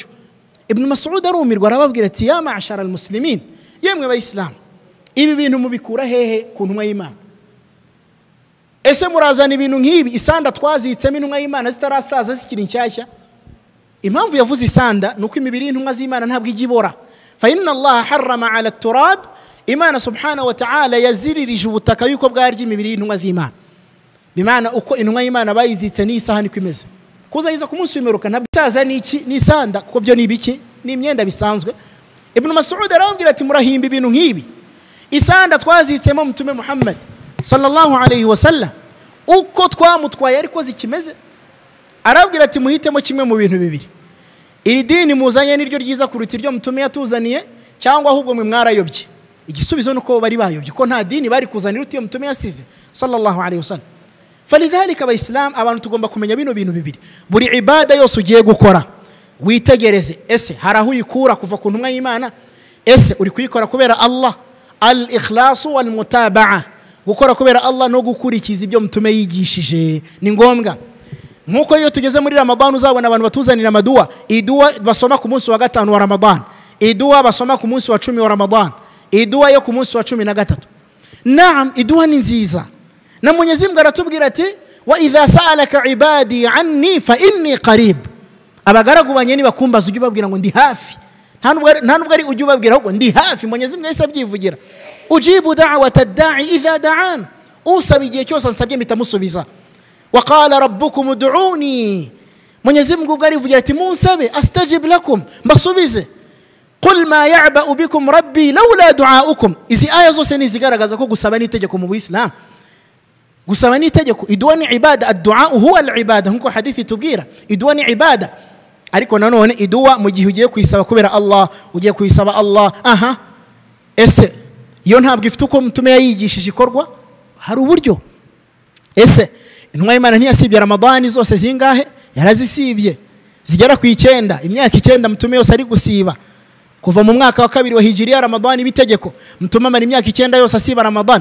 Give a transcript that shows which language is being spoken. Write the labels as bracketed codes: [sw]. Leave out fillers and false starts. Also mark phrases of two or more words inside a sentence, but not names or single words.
[rw] Ibn Mas'ud arumirwa arababwira ati [ar] يا معشر المسلمين, [rw] yemwe abayisilamu, ibi bintu mubikura hehe ku ntumwa y'Imana? Ese murazana ibintu nk'ibi isanda twazitsemo intumwa y'Imana zitarasaza zikiri nshyashya? Impamvu yavuze isanda nuko imibiri y'intumwa z'Imana ntabwo igibora, [ar] فإن الله حرم على التراب [rw] imana [ar] سبحانه وتعالى [rw] yaziririje ubutaka yuko bwarya imibiri y'intumwa z'Imana bimana uko intumwa y'Imana bayizitse n'isaha niko imeze kuzayiza ku munsi w'imperuka ntabwo isaza n'iki n'isanda kuko byo nibiki ni imyenda bisanzwe. Ibn Mas'ud arambwira ati murahimba ibintu nk'ibi isanda twazitsemo mutume Muhammad [ar] صلى الله عليه وسلم [rw] uko twamutwaye ariko zikimeze arabwira ati muhitemo kimwe mu bintu bibiri iri dini muzanye niryo ryiza kuruta iryo mutume yatuzaniye cyangwa ahubwo mwe mwarayobye. Igisubizo nuko bari bayobye ko nta dini bari kuzanira utiyo mutume yasize [ar] صلى الله عليه وسلم. [rw] Falidhalika abayisilamu abantu tugomba kumenya bino bintu bibiri buri ibada yose ugiye gukora witegereze ese haraho uyikura kuva ku ntumwa y'Imana ese uri kuyikora kubera Allah [ar] الإخلاص والمتابعة [rw] gukora kubera Allah no gukurikiza ibyo mutume yigishije ni ngombwa. Nkuko iyo tugeze muri Ramadan uzabona abantu batuzanira amaduwa idua basoma ku munsi wa gatanu wa Ramadan idua basoma ku munsi wa 10 wa Ramadan idua yo ku munsi wa 13. Naam idua ni nziza na [sw] Mwenyezi Mungu [rw] aratubwira ati [ar] وإذا سألك عبادي عني فإني قريب [rw] abagaragu banyeni bakumbaza ujye babwira ngo ndi hafi nta nubwo ari ujye babwira ahubwo ndi hafi. [sw] Mwenyezi Mungu [rw] yahise abyivugira [ar] أجيب دعوة الداع إذا دعان [rw] usaba igihe cyose ansabye mitamusubiza [ar] وقال ربكم ادعوني [sw] Mwenyezi Mungu [rw] ubwo arivugira ati munsabe [ar] أستجب لكم [rw] mbasubize [ar] قل ما يعبأ بكم ربي لولا دعاؤكم. [rw] Izi aya zose nizigaragaza ko gusaba n'itegeko mu Islam gusaba n'itegeko idua ni ibada [ar] الدعاء هو العبادة [rw] nkuko hadithi tubwira idua ni ibada ariko nanone idua mu gihe ugiye kuyisaba kubera Allah ugiye kuyisaba Allah ese iyo ntabwo ifite uko mutume yayigishije ikorwa hari uburyo ese intumwa y'Imana ntiyasibye Ramadani zose zingahe yarazisibye zigera ku 9 imyaka 9 mutume yose ari gusiba kuva mu mwaka wa 2 wa hijriya Ramadani bitegeko mutume amara imyaka 9 yose asiba Ramadani.